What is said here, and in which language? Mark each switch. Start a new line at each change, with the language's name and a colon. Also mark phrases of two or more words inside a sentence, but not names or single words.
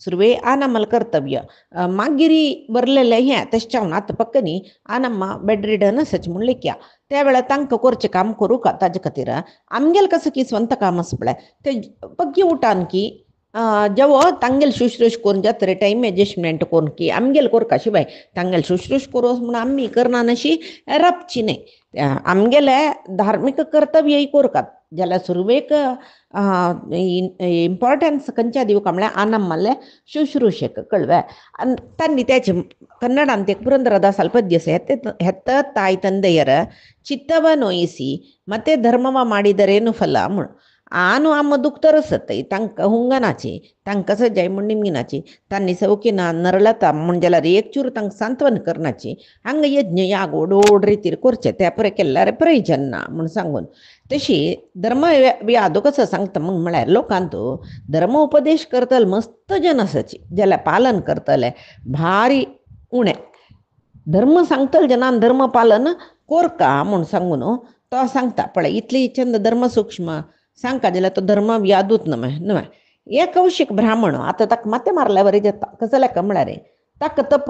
Konkani: सुरवे आ नम्मल कर्तव्य मागिरी बरलेले हे तशें आतां पक्कनी आ नम्मा बेड रिडन असच म्हणले क्या त्या वेळा तांकां करचें काम करूं का ताजे खातीर आमगेल कसं की स्ವಂತ काम आस पळय ते पग्गी उठान की जेवो तांगेल शुश्रूश करून जे तरे
English: time adjustment
Konkani: करून की आमगेल कोरका शिवाय तांगेल शुश्रूश करोस म्हूण आमी करना नशी राबची न्ही आमगेले धार्मीक कर्तव्य कोरकात जाल्यार सुरवेक इम्पॉर्टन्स खंयच्या दिवका म्हळ्यार आनम्माले शुश्रूशेक कळ्ळें आनी तांणी तेचे कन्नडांत एक
Kannada: ಪುರಂದರದಾಸರ ಪದ್ಯ ಹೆತ್ತ ತಾಯಿ ತಂದೆಯರ ಚಿತ್ತವ ನೋಯಿಸಿ ಮತ್ತೆ ಧರ್ಮವ ಮಾಡಿದರೇನು ಫಲ
Konkani: म्हूण आनु आम दुख तरसत तांकां हुंगनाची तांकां सजाय म्हण निमगिनाची तांणी सवकीना नरळता म्हण जाल्यार एक चूर तांकां सांत्वन करनाची हांगा यज्ञ याग ओडोड रितीर करचे त्या परे केल्यार प्रयोजन ना म्हूण सांगून तशी धर्म व्यादो कसो सांगता म्हळ्यार लोकांत धर्म उपदेश करतले मस्त जन आसाची जाल्यार पालन करतले भारी उणें धर्म सांगतले जनान धर्म पालन कोरका म्हूण सांगून तो सांगता पळय इतली चंद धर्म सूक्ष्म सांगता जाल्यार तो धर्म व्यादूत न्हय हे कौशिक ब्राह्मण आतां ताका माते मारल्या वरी जाता कसो लेका म्हळ्यार ताका